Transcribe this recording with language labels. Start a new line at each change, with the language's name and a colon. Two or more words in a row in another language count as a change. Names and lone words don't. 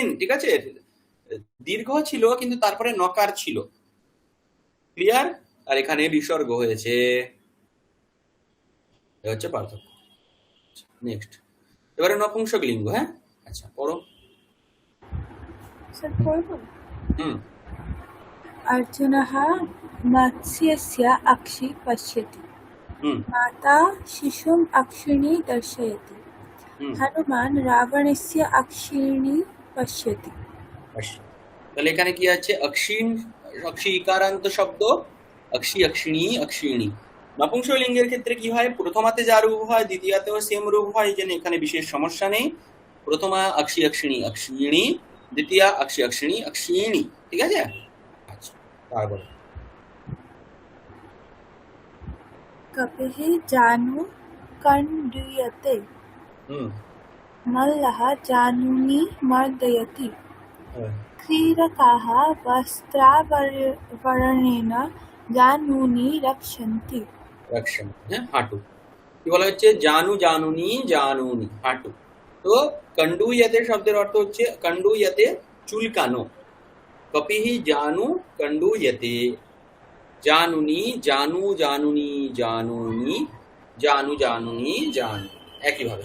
Bangla: ঠিক আছে, দীর্ঘ ছিল কিন্তু তারপরে নকার ছিল। ক্লিয়ার? আর এখানে বিসর্গ হয়েছে, এটা হচ্ছে পার্থক্য। নেক্সট, এবারে নপুংসক লিঙ্গ। হ্যাঁ, আচ্ছা পড়ো।
Hindi: सर पढ़ो হুম
Sanskrit: अर्जुनः मत्स्यस्य अक्षि पश्यति হুম माता शिशुम् अक्षिणी दर्शयति হুম हनुमान् रावणस्य अक्षिणी पश्यति
Bangla: আচ্ছা, তাহলে এখানে কি আছে? অক্ষিণ, অক্ষি ইকারান্ত শব্দ, অক্ষি, অক্ষিণী, অক্ষিণী। নপুংসকলিঙ্গের ক্ষেত্রে কি হয়? প্রথমাতে যা রূপ হয় দ্বিতীয়াতেও সেম রূপ হয়, যেন এখানে বিশেষ সমস্যা নেই। প্রথমা অক্ষি, অক্ষিণী, অক্ষিণী, দ্বিতীয়া অক্ষি, অক্ষিণী, অক্ষিণী। ঠিক আছে, আচ্ছা তারপরে
Sanskrit: कपिः जानु कण्डूयते হুম मल्लः जानुनी मर्दयति
Bangla: হ্যাঁ,
Sanskrit: क्रीडकाः वस्त्रावरणेन जानुनी रक्षन्ति
Bangla: রক্ষণ। হ্যাঁ, হাঁটু। কি বলা হচ্ছে?
Sanskrit: জানু, জানুনি, জানুনি,
Bangla: হাঁটু। তো কন্ডুয়াতে শব্দের অর্থ হচ্ছে কন্ডুয়াতে চুলকানো।
Sanskrit: কপিহি জানু কন্ডুয়াতে, জানুনি, জানু, জানুনি, জানুনি, জানু, জানুনি, জানু, একইভাবে।